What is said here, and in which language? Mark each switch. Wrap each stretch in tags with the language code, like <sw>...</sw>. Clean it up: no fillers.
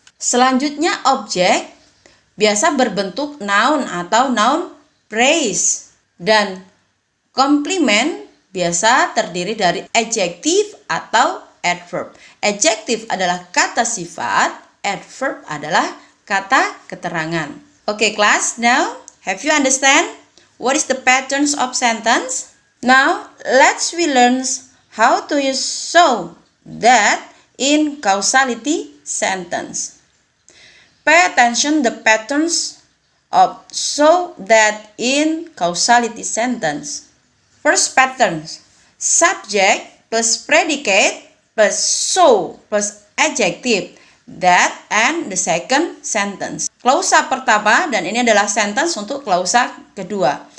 <id>Selanjutnya objek biasa berbentuk noun atau noun phrase. Dan komplement biasa terdiri dari adjektif atau adverb. Adjektif adalah kata sifat, adverb adalah kata keterangan.</id> <en>Okay, class, now have you understand what is the patterns of sentence? Now, let's we learn how to use so that in causality sentence. Pay attention the patterns of so that in causality sentence. First pattern, subject plus predicate plus so plus adjective, that, and the second sentence.</en> <id>Klausa pertama, dan ini adalah sentence untuk klausa kedua.</id>